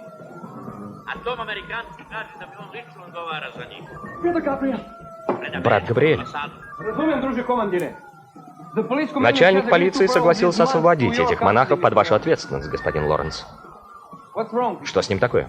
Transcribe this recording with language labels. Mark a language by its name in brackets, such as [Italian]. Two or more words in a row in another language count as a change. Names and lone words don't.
[Serbian] A tom Amerikancu kaže da mi on lično odgovara za njih. [Russian] Брат Габриэль. [Serbian] Разумен, друже командире. [Russian] Начальник полиции согласился освободить этих монахов под вашу ответственность, господин Лоренс. Что с ним такое?